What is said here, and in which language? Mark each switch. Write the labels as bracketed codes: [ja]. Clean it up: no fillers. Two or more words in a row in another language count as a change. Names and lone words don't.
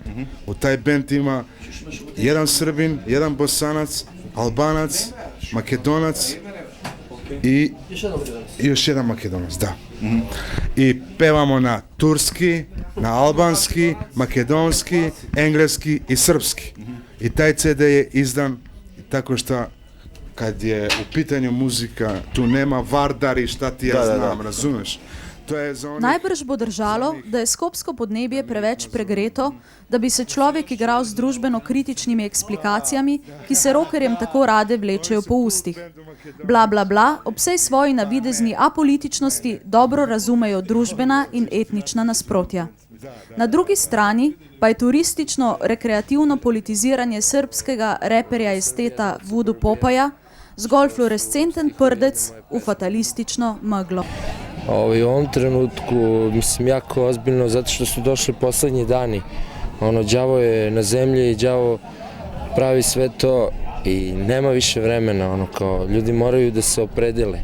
[sr] U taj band ima jedan Srbin, jedan Bosanac, Albanac, Makedonac i još jedan Makedonac, da. I pevamo na turski, na albanski, makedonski, engleski i srpski. I taj CD je izdan tako što kad je u pitanju muzika, tu nema Vardar i šta ti ja znam, razumeš? [sl] Najbrž bo držalo, da je skopsko podnebje preveč pregreto, da bi se človek igral z družbeno kritičnimi eksplikacijami, ki se rokerjem tako rade vlečejo po ustih. Bla, bla, bla, ob vsej svoji navidezni apolitičnosti dobro razumejo družbena in etnična nasprotja. Na drugi strani pa je turistično-rekreativno politiziranje srbskega reperja esteta Voodoo Popaja zgolj fluorescenten prdec u fatalistično meglo. [sr] U ovom trenutku, mislim, jako ozbiljno, zato što su došli poslednji dani. Đavo je na zemlji i đavo pravi sve to i nema više vremena, ljudi moraju da se opredele.